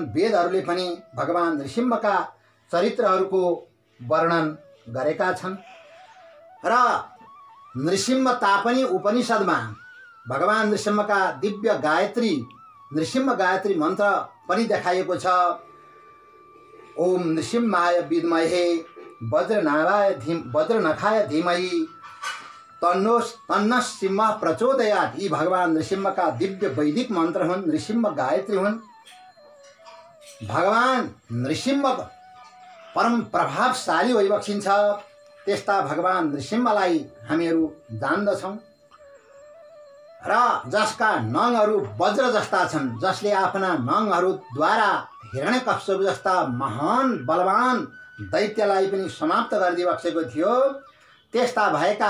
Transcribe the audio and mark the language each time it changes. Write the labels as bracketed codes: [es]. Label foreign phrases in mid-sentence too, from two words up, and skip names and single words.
[ne] वेदहरूले पनि भगवान नृसिंहका चरित्रहरूको वर्णन गरेका छन् र नृसिंहता पनि उपनिषदमा भगवान नृसिंहका दिव्य गायत्री, नृसिंह गायत्री मन्त्र पनि देखाइएको छ। [sa] ओम नृसिंहाय विद्महे वज्रनखाय धीमहि तन्नो सिंह प्रचोदयात्। [ne] यी भगवान नृसिंहका दिव्य वैदिक मन्त्र हुन्, नृसिंह गायत्री हुन्। भगवान नृसिंह परम प्रभावशाली भइबक्सिन्छ। त्यस्ता भगवान नृसिंहलाई हामीहरू जान्दछौँ र जसका नङहरू वज्र जस्ता छन्, जसले आफ्ना नङहरूद्वारा हिरण्यकश्यप जस्ता महान बलवान दैत्यलाई पनि समाप्त गरिदिबक्सेको थियो, त्यस्ता भएका